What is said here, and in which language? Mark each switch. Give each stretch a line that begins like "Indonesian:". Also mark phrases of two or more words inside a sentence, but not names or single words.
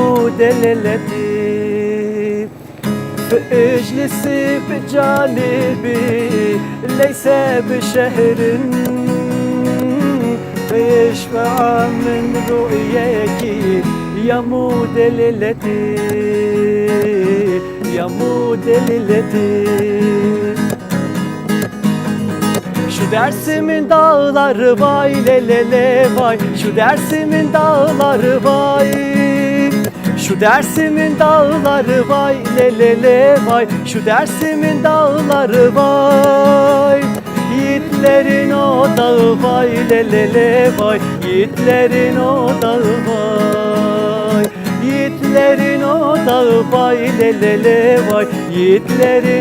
Arabic: مدللتي فاجلس بجانبي ليس بشهر فيشبع من رؤياك يا مدللتي يا مدللتي
Turkish: Şu dersimin dağları vay lelele vay Şu dersimin dağları vay Şu dersimin dağları vay lelele vay Şu dersimin dağları vay Yiğitlerin o dağı vay lelele vay Yiğitlerin o dağı vay Yiğitlerin o dağı vay lelele vay Yiğitlerin